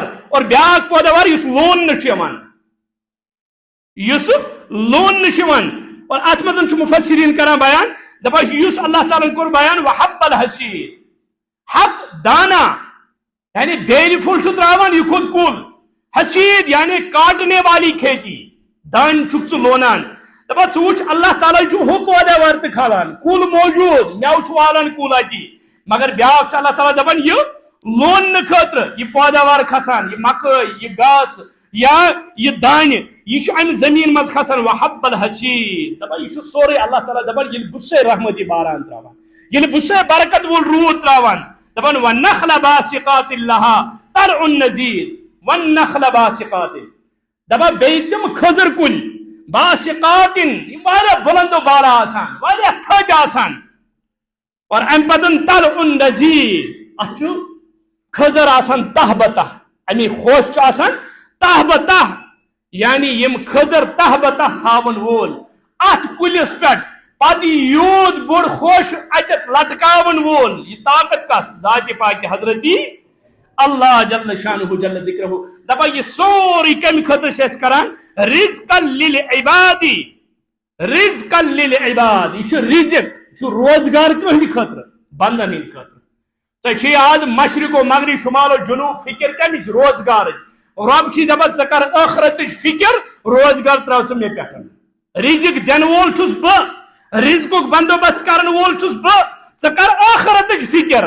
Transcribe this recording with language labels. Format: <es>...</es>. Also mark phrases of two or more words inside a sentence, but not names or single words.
<ks>اور بیاکھ پٲداوار یُس لوننہٕ چھُ یِوان، یُس لوننہٕ چھُ یِوان. اور اتھ منٛز چھُ مفسرین کران بیان دپان چھُ یُس اللہ تعالیٰ کوٚر بیان</ks> <ar>وحب الحصیٖد،</ar> <ks>حب دانا یعنی بیلہِ پھوٚل چھُ تراوان یہِ کھوٚت کُل، حصیٖد یعنی</ks> <ur>کاٹنے والی کھیتی</ur> <ks>دانہِ چھُکھ ژٕ لونان. دپان ژٕ وٕچھ اللہ تعالیٰ چھُ ہُہ پٲداوار تہِ کھالان، کُل موجوٗد مٮ۪وٕ چھُ والان کُل اتی، مگر بیاکھ چھُ اللہ تعالیٰ دپان یہِ لوننہٕ خٲطرٕ یہِ پٲداوار کھسان، یہِ مکٲے یہِ گاسہٕ یا یہِ دانہِ یہ چھُ امہِ زٔمیٖن منٛز کھسان</ks> <ar>وحب الحصیٖد.</ar> <ks>دپان یہِ چھُ سورُے اللہ تعالیٰ دپان ییٚلہِ بہٕ سے رحمتی باران تراوان، ییٚلہِ بہٕ سے برکت وول روٗد تراوان.</ks> <ar>دپان وَالنَّخْلَ بَاسِقَاتٍ لَهَا طَلْعٌ نَضِيدٌ وَالنَّخْلَ بَاسِقَاتٍ.</ar> <ks>دپان بیٚیہِ تِم کھٔزٕر کُلۍ باسِقاتٍ یِم واریاہ بُلندو بالا آسان، واریاہ تھٔدۍ آسان. اور امہِ پتہٕ</ks> <ar>طَلْعٌ نَضِيدٌ</ar> <ks>اتھ چھُ کھٔزٕر آسان تہ بتہ، امی خوش چھُ آسان تہ بتہ یعنی یم کھٔزٕر تہ بتہ تھاون وول ات کُلِس پٮ۪ٹھ پتہٕ یوٗت بوٚڑ خوش اتٮ۪تھ لٹکاون وول. یہ طاقت کس؟ ذاتِ پاکہِ حضرتی اللہ</ks> <ar>جل شانہ جل ذکرہ.</ar> <ks>دپان یہ سورُے کمہِ خٲطرٕ چھِ أسۍ کران؟</ks> <ar>رزقا للعباد، رزقا للعباد.</ar> <ks>یہ چھُ رزق، یہ چھُ روزگار کٕہٕنٛدِ خٲطرٕ؟ بندن ہٕنٛدِ خٲطرٕ. تۄہہِ چھُ آز مشرق و مغرب شمال و جنوب فکر کمِچ؟ روزگارٕچ. رب چھ دپان ژٕ کر ٲخرتٕچ فکر، روزگار تراو ژٕ مےٚ پٮ۪ٹھ. رزق دِنہٕ وول چھُس بہٕ، رزقُک بندوبست کرن وول چھُس بہٕ، ژٕ کر ٲخرتٕچ فکر.</ks>